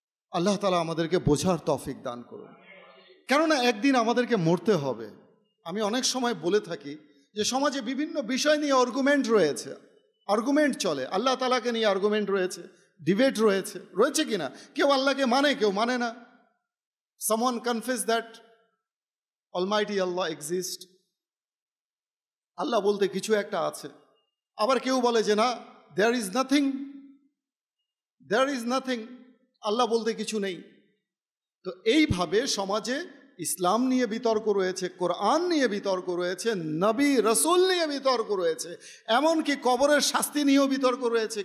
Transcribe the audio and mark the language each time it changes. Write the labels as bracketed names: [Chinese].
[Bangla] আল্লাহ তাআলা আমাদেরকে বোঝার তৌফিক দান করুন। কেননা একদিন আমাদেরকে মরতে হবে। আমি অনেক সময় বলে থাকি যে সমাজে বিভিন্ন বিষয় নিয়ে আর্গুমেন্ট রয়েছে, আর্গুমেন্ট চলে, আল্লাহ তাআলাকে নিয়ে আর্গুমেন্ট রয়েছে, ডিবেট রয়েছে, রয়েছে কিনা? কেউ আল্লাহকে মানে, কেউ মানে না। [English] Someone confess that Almighty Allah exists, [Bangla] আল্লাহ বলতে কিছু একটা আছে। আবার কেউ বলে যে না, [English] there is nothing, there is nothing, [Bangla] আল্লাহ বলতে কিছু নেই। তো এইভাবে সমাজে ইসলাম নিয়ে বিতর্ক রয়েছে, কোরআন নিয়ে বিতর্ক রয়েছে, নবী রসুল নিয়ে বিতর্ক রয়েছে, এমনকি কবরের শাস্তি নিয়েও বিতর্ক রয়েছে।